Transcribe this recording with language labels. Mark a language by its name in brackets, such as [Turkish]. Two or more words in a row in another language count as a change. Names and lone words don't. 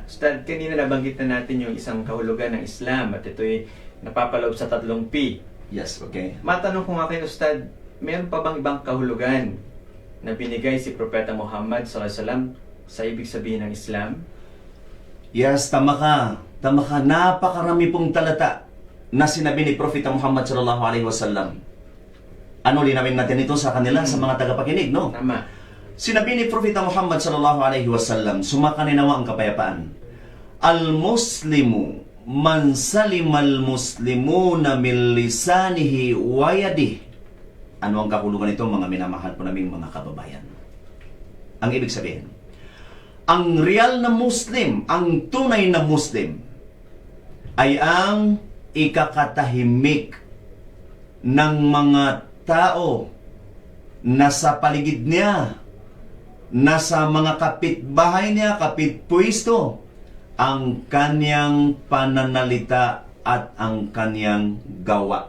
[Filipino] Ustad, kanina nabanggit na natin yung isang kahulugan ng Islam at ito'y napapaloob sa 3 P. [English] Yes, okay. [Filipino] Matanong ko nga kayo, Ustad, meron pa bang ibang kahulugan na binigay si Propeta Muhammad SAW sa ibig sabihin ng Islam? Yes, tama ka. Tama ka. Napakarami pong talata na sinabi ni Propeta Muhammad [Arabic] صلى الله عليه وسلم. [Filipino] Ano, linawin natin ito sa kanila, sa mga tagapakinig, no? Tama. Sinabi ni Propeta Muhammad [Arabic] صلى الله عليه وسلم, [Filipino] sumakaninawa ang kapayapaan. [Arabic] المسلم من سلم المسلمون من لسانه ويده. [Filipino] Ano ang kahulugan nito, mga minamahal po naming mga kababayan? Ang ibig sabihin, ang real na Muslim, ang tunay na Muslim, ay ang ikakatahimik ng mga tao na sa paligid niya, nasa mga kapitbahay niya, kapitpuisto, ang kanyang pananalita at ang kanyang gawa.